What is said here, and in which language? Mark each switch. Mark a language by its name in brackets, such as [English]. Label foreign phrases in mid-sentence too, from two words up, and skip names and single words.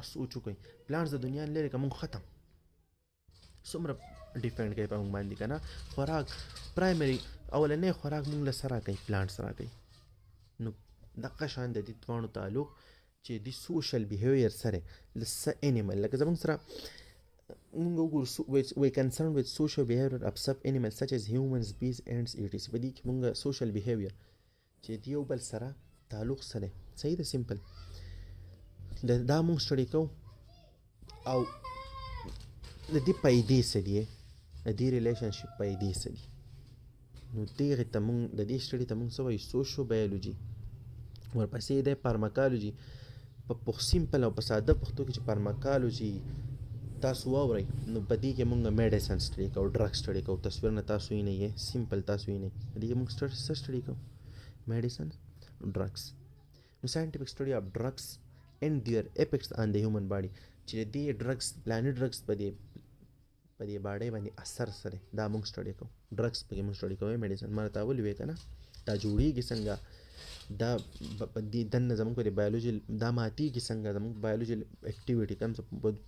[Pashto] تاسو سوچ وکئ پلانټس د دنیا نه لرې که موږ ختم، څومره ډیپینډ کوي په موږ باندې که نه. خوراک پرایمري اولنی خوراک موږ له څه راکوي؟ پلانټس راکوي. نو دغه شان د دې دواړو تعلق چې د [English] social behavior [Pashto] سره له څه انیمل، لکه زموږ سره موږ وګورو [English] we concerned with social behavior of some animals such as humans, bees, ants, etc. [Pashto] په دې کې موږ [English] social behavior [Pashto] چې د یو بل سره تعلق سره صحیح ده سمپل دا موږ سټډي کوو او د دې پایدې څه دي د دې ریلیشنشپ پایدې څه دي نو دغه ته موږ د دې سټډي ته موږ څه وایو سوشیو-بایولوژي ورپسې د فارماکالوجي په سمپل او په ساده پښتو کې چې فارماکالوجي تاسو واورئ نو په دې کې موږ میډیسن سټډي کوو ډرګ سټډي کوو تصویرونه تاسو یې نه یې سمپل تاسو یې نه په دې کې موږ سټډي کوو [English] medicine drugs [Pashto] نو [English] scientific study of drugs and their effects on the human body [Pashto] چې دې drugs پلاني drugs په دې باډي باندې اثر سره دا موږ سټډي کوو drugs په کې موږ سټډي کوو medicine ما ته ولې وې کنه دا جوړیږي څنګه دا په دې دنه زموږ په بایولوژي دا ماتیږي څنګه زموږ بایولوژي اکټیویټي کوم په